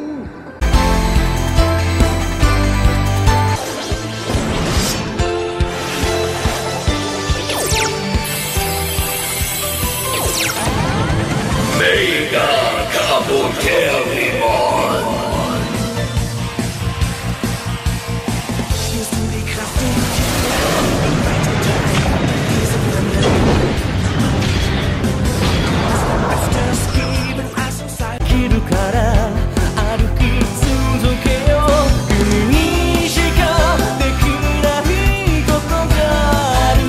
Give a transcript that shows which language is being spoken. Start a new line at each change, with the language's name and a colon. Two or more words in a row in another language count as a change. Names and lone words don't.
German: Mega Kabuterimon. Spürst du die Kraft in dir? Öfters geben als uns sei.
Japanese: 生きるから歩き続けよう。君にしかできないことがある。